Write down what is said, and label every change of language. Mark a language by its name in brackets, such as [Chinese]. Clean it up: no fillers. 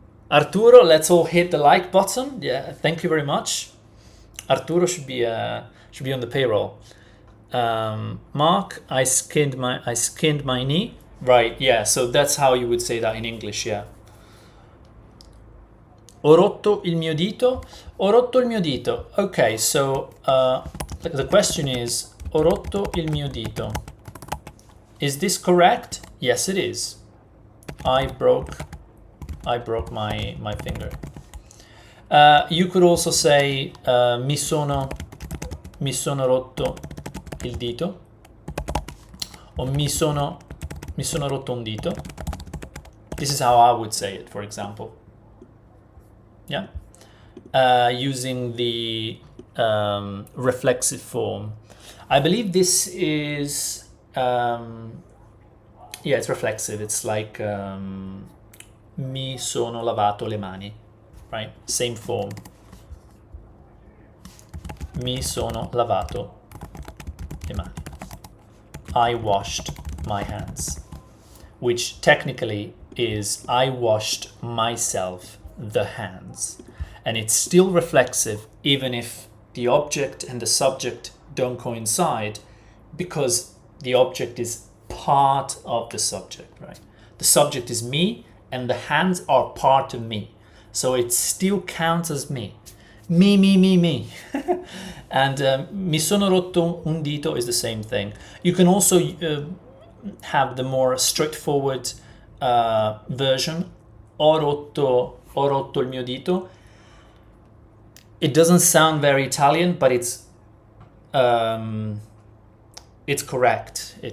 [English] Arturo, let's all hit the like button. Yeah, thank you very much. Arturo should be on the payroll. Mark, I skinned my knee. Right, yeah, so that's how you would say that in English, yeah. [Italian] Ho rotto il mio dito. Ho rotto il mio dito. [English] Okay, so the question is, [Italian] ho rotto il mio dito. [English] Is this correct? Yes, it is. I broke my finger. You could also say [Italian] mi sono rotto il dito, [English] or [Italian] mi sono rotto un dito. [English] This is how I would say it, for example. Yeah, using the reflexive form. I believe this is yeah, it's reflexive. It's like [Italian] mi sono lavato le mani, [English] right? Same form. [Italian] Mi sono lavato le mani. [English] I washed my hands, which technically is I washed myself the hands. And it's still reflexive even if the object and the subject don't coincide, because the object is part of the subject, right? The subject is me and the hands are part of me. So it still counts as me. Me. And [Italian] mi sono rotto un dito [English] is the same thing. You can also have the more straightforward version. [Italian] Ho rotto il mio dito. [English] It doesn't sound very Italian, but it's correct.